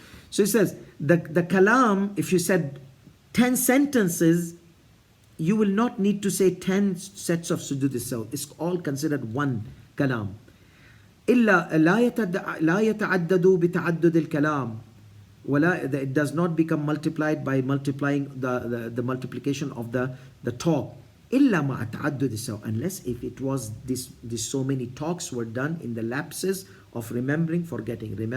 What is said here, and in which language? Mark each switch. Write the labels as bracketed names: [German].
[English] So he says, the kalam, if you said 10 sentences, you will not need to say 10 sets of sujood al-saw. It's all considered one kalam. [Arabic] إلا لا يتعدد بتعدد الكلام. [English] It does not become multiplied by multiplying the multiplication of the talk. [Arabic] إلا مع تعدد السهو. [English] Unless if it was this so many talks were done in the lapses of remembering, forgetting.